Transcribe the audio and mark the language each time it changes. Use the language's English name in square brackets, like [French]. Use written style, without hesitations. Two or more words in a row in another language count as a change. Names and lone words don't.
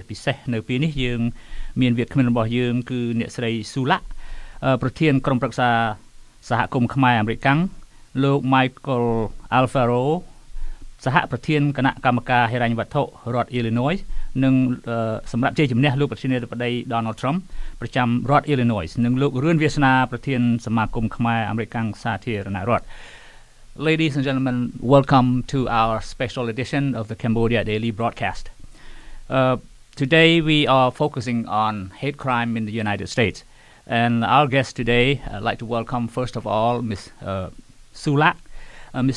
[Khmer] ពិសេសនៅពេលនេះយើងមានវាគ្មិនរបស់យើងគឺអ្នកស្រីស៊ូឡាប្រធានក្រុមប្រឹក្សាសហគមន៍ខ្មែរអាមេរិកាំងលោក Michael Alfaro សហប្រធានគណៈកម្មការហិរញ្ញវត្ថុរដ្ឋ Illinois និងសម្រាប់ជ័យជំនះលោកប្រធានាធិបតី Donald Trump ប្រចាំរដ្ឋ Illinois និងលោករឿនវាសនាប្រធានសមាគមខ្មែរអាមេរិកាំងសាធារណរដ្ឋ [English] Ladies and gentlemen, welcome to our special edition of the Cambodia Daily broadcast. Today we are focusing on hate crime in the United States. And our guest today, I'd like to welcome first of all Ms. Sulak. Ms.